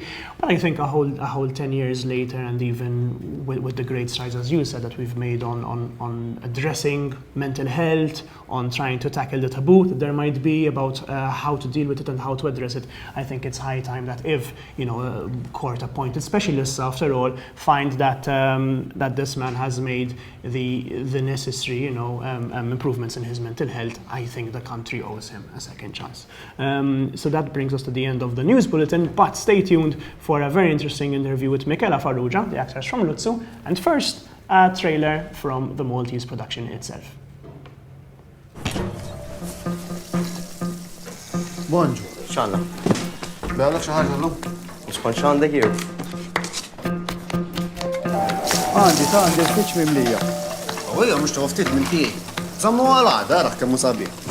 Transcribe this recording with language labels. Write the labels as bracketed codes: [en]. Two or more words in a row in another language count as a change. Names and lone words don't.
[en] But I think a whole 10 years later, and even with the great strides, as you said, that we've made on addressing mental health, on trying to tackle the taboo that there might be about how to deal with it and how to address it, I think it's high time that if, a court-appointed specialists, after all, find that that this man has made the necessary, improvements in his mental health, I think the country owes him a second chance. So that brings us to the end of the news bulletin, but stay tuned for a very interesting interview with Michela Farrugia, the actress from Luzzu, and first, a trailer from the Maltese production itself. [mt] Bonġu. X'għandna? Bella xi ħaġa llum? X'kont x'għandek jew? Għandi l-fiċ mimlija. Għawija mhux tieħu ftit minn tiegħi. Żammu għal għada araħ kemm hu sabiħ.